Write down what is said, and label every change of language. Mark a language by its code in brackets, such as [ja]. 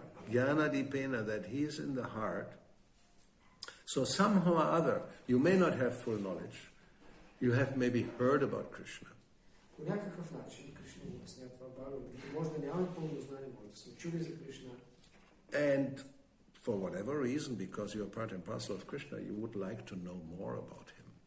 [en] Jnana Dipena, that he is in the heart. So somehow or other, you may not have full knowledge. You have maybe heard about Krishna. [bg] По някакъв начин Кришна ни обяснява това Бхагавад Гита. Може да нямаме пълно знание, може да сме чули за Кришна. [en] And for whatever reason, because you are part and parcel of Krishna, you would like to know more about him.